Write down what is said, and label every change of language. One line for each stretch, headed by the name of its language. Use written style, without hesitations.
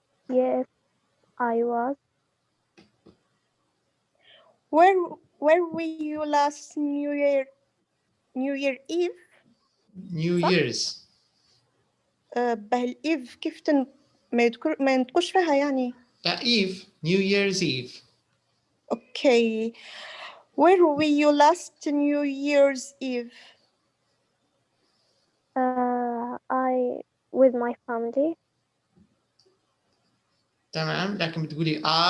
English: Yes, I was. Where were you last New Year Eve? New Year's.
Arabic: بالإيف كيف ما نتقوش فيها يعني.
English: Eve. New Year's Eve. Okay. Where were you last New Year's Eve? I with my family.
Arabic: تمام، لكن بتقولي